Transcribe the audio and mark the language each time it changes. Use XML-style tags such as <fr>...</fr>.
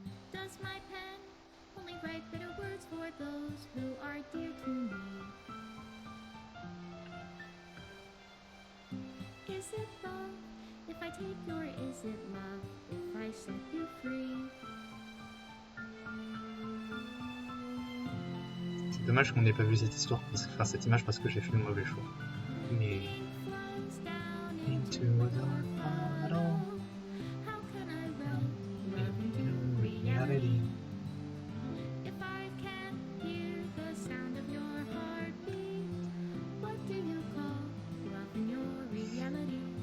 <en>Does my pen only write bitter words for those who are dear to me? Is it love if I take you, or is it love if I set you free?</en> <fr>C'est dommage qu'on n'ait pas vu cette histoire, cette image parce que j'ai fait le mauvais choix. Mais</fr> <en>Rain flows down into a dark bottle, How can I write love into reality? reality. If I can't hear the sound of your heartbeat, what do you call love in your reality?</en>